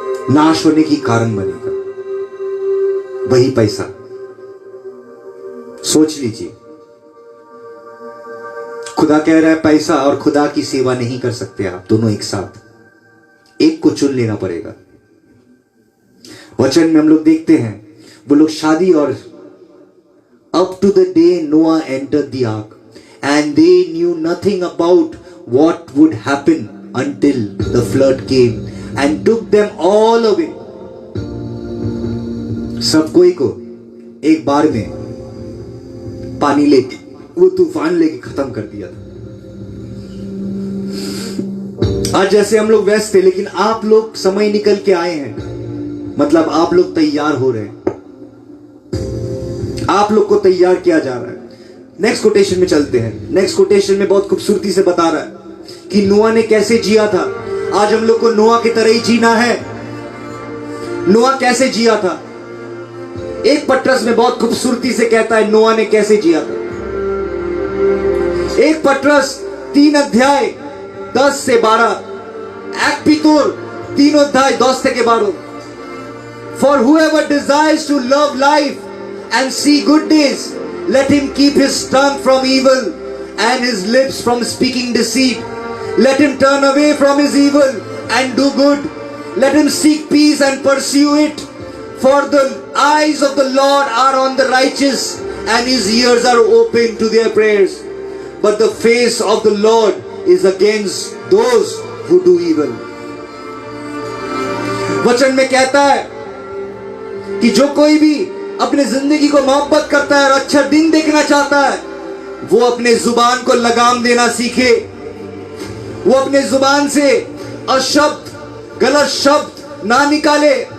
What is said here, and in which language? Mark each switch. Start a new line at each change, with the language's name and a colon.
Hindi: नाश होने की कारण बनेगा, वही पैसा। सोच लीजिए, खुदा कह रहा है पैसा और खुदा की सेवा नहीं कर सकते आप दोनों एक साथ, एक को चुन लेना पड़ेगा। वचन में हम लोग देखते हैं वो लोग शादी और
English: up to the day Noah entered the ark, and they knew nothing about what would happen until the flood came and took them all away.
Hindi: सब कोई को एक बार में पानी लेके वो तूफान लेके खत्म कर दिया था। आज जैसे हम लोग व्यस्त थे, लेकिन आप लोग समय निकल के आए हैं, मतलब आप लोग तैयार हो रहे हैं, आप लोग को तैयार किया जा रहा है। नेक्स्ट कोटेशन में चलते हैं। नेक्स्ट कोटेशन में बहुत खूबसूरती से बता रहा है कि नोआ ने कैसे जिया था। आज हम लोग को नोआ की तरह ही जीना है। नोआ कैसे जिया था, एक पत्रस में बहुत खूबसूरती से कहता है नोआ ने कैसे जिया था। एक पत्रस 3 अध्याय 10 से 12, एक पीतोर 3 अध्याय 10 से 12।
English: For whoever desires to love life and see good days, let him keep his tongue from evil and his lips from speaking deceit. Let him turn away from his evil and do good. Let him seek peace and pursue it. For the eyes of the Lord are on the righteous, and his ears are open to their prayers. But the face of the Lord is against those who do evil.
Hindi: वचन में कहता है कि जो कोई भी अपने जिंदगी को मोहब्बत करता है और अच्छा दिन देखना चाहता है, वो अपने जुबान को लगाम देना सीखे। वो अपने जुबान से अशब्द, गलत शब्द ना निकाले।